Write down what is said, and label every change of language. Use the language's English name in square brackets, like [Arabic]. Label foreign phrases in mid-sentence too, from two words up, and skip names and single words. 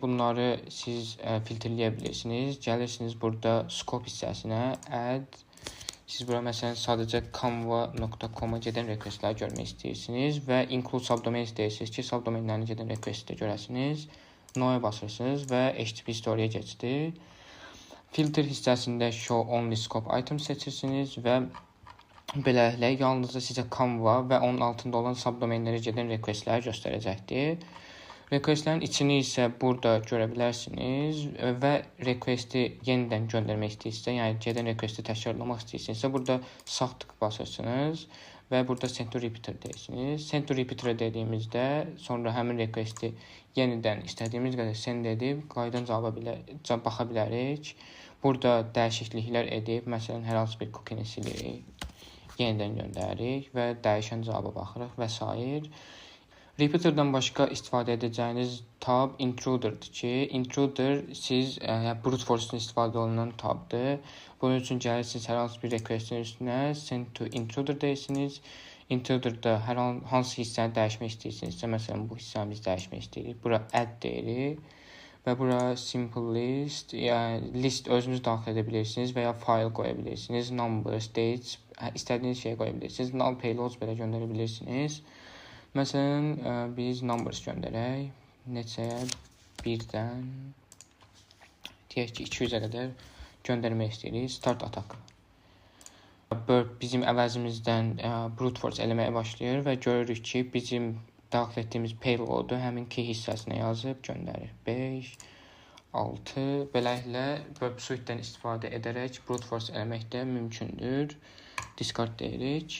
[Azerbaijani] Bunları siz filtrləyə bilirsiniz. Gəlirsiniz burada scope hissəsinə add. Siz bura məsələn sadəcə canva.com-a gedən requestləri görmək istəyirsiniz və [English] include subdomain [Azerbaijani] istəyirsiniz ki, subdomainlərini gedən requestdə görəsiniz. No-ya basırsınız və [English] HTTP history'ya [Azerbaijani] keçdi. Filter hissəsində [English] show only scope item [Azerbaijani] seçirsiniz və beləliklə yalnızca sizə Canva və onun altında olan subdomainlərə gedən requestləri göstərəcəkdir. Requestlərin içini isə burada görə bilərsiniz və requesti yenidən göndərmək istəyirsinizsə, yəni gedən requesti təkrarlamaq istəyirsinizsə, burada sağ tık basırsınız və burada [English] send to repeater [Azerbaijani] deyirsiniz. [English] Send to repeater [Azerbaijani] dediyimizdə sonra həmin requesti yenidən istədiyimiz qədər send edib qayıdan cavaba baxa bilərik. Burada dəyişikliklər edib, məsələn, hər hansı bir cookie-ni silirik, yenidən göndəririk və dəyişən cavaba baxırıq və s. Repeaterdən başqa istifadə edəcəyiniz tab intruderdir ki, intruder siz [English] brute force-dan [Azerbaijani] istifadə olunan tabdır. Bunun üçün gəlirsiniz hər hansı bir requestin üstünə [English] send to intruder [Azerbaijani] deyirsiniz. Intruderdə hər hansı hissəni dəyişmək istəyirsinizsə, məsələn, bu hissəni biz dəyişmək istəyirik. Bura add deyirik və bura [English] simple list, [Azerbaijani] yəni list özünüz daxil edə bilirsiniz və ya file qoya bilirsiniz. [English] Numbers, dates, [Azerbaijani] istədiyiniz şeyi qoya bilirsiniz. [English] Null payloads [Azerbaijani] belə göndərə bilirsiniz. Məsələn, biz numbers göndərək. Neçəyə? 1-dən deyək ki, 200-ə qədər göndərmək istəyirik. [English] Start attack. [Azerbaijani] Burp bizim əvəzimizdən [English] brute force [Azerbaijani] eləməyə başlayır və görürük ki, bizim daxil etdiyimiz payloadu həmin key hissəsinə yazıb göndərir. 5, 6. Beləliklə, Burp Suite-dən istifadə edərək [English] brute force [Azerbaijani] eləmək də mümkündür. Discard deyirik.